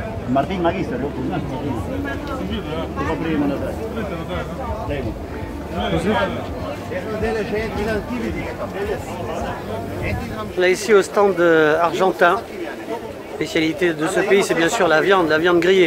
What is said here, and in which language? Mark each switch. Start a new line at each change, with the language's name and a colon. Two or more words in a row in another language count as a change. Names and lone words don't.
Slovenian: Martin Magister, jo poznaš Martina? Tako prijemo nazaj. Dajmo.
French: Là ici au stand argentin, spécialité de ce pays c'est bien sûr la viande grillée.